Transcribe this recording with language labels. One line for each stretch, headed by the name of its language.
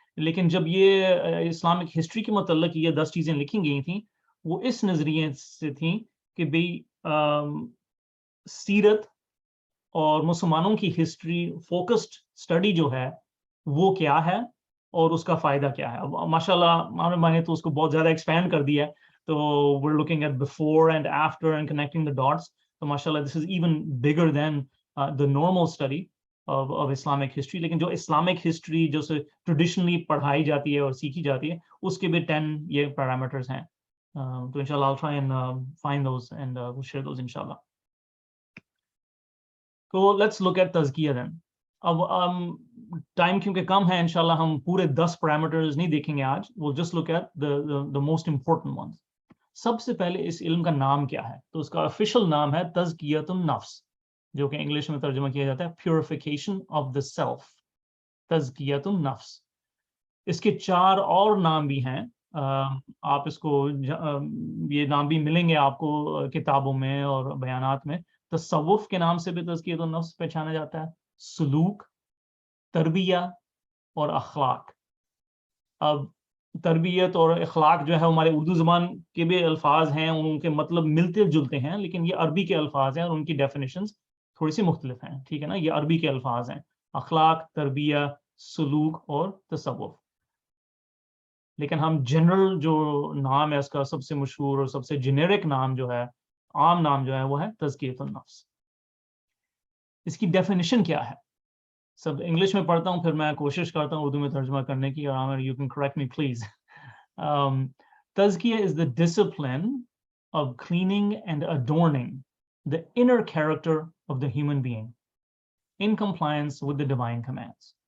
Urdu: لیکن جب یہ اسلامک ہسٹری کے متعلق یہ 10 چیزیں لکھی گئی تھیں وہ اس نظریے سے تھیں کہ بھئی سیرت اور مسلمانوں کی ہسٹری فوکسڈ اسٹڈی جو ہے وہ کیا ہے اور اس کا فائدہ کیا ہے. اب ماشاء اللہ عامر بھائی نے تو اس کو بہت زیادہ ایکسپینڈ کر دیا ہے, تو
English: we're looking at before and after and connecting the dots. تو ماشاء اللہ this is even bigger than the normal study of Islamic history.
Urdu: لیکن جو اسلامک ہسٹری جو ٹریڈیشنلی پڑھائی جاتی ہے اور سیکھی جاتی ہے اس کے بھی 10 یہ پیرامیٹرز ہیں.
English: تو انشاءاللہ I'll try and find those and we'll share those انشاءاللہ. تو let's look at تزکیہ then.
Urdu: اب ٹائم کیونکہ کم ہے انشاءاللہ ہم پورے 10 پیرامیٹرز نہیں دیکھیں گے آج.
English: we'll just look at the most important ones.
Urdu: سب سے پہلے اس علم کا نام کیا ہے؟ تو اس کا آفیشیل نام ہے تزکیۃ النفس, جو کہ انگلش میں ترجمہ کیا جاتا ہے
English: purification of the self,
Urdu: تزکیۃ النفس. اس کے 4 اور نام بھی ہیں, آپ اس کو یہ نام بھی ملیں گے آپ کو کتابوں میں اور بیانات میں. تصوف کے نام سے بھی تزکیۃ النفس پہچانا جاتا ہے, سلوک, تربیہ اور اخلاق. اب تربیت اور اخلاق جو ہے ہمارے اردو زبان کے بھی الفاظ ہیں, ان کے مطلب ملتے جلتے ہیں, لیکن یہ عربی کے الفاظ ہیں اور ان کی ڈیفینیشنز تھوڑی سی مختلف ہیں. ٹھیک ہے نا, یہ عربی کے الفاظ ہیں, اخلاق, تربیہ, سلوک اور تصوف. لیکن ہم جنرل جو نام ہے اس کا سب سے مشہور اور سب سے جنیرک نام جو ہے, عام نام جو ہے وہ ہے تزکیۃ النفس. اس کی ڈیفینیشن کیا ہے؟ سب انگلش میں پڑھتا ہوں پھر میں کوشش کرتا ہوں اردو میں ترجمہ کرنے کی, اور عامر
English: You can correct me please. تزکیہ is the discipline of cleaning and adorning the inner character of the human being in compliance with the divine commands.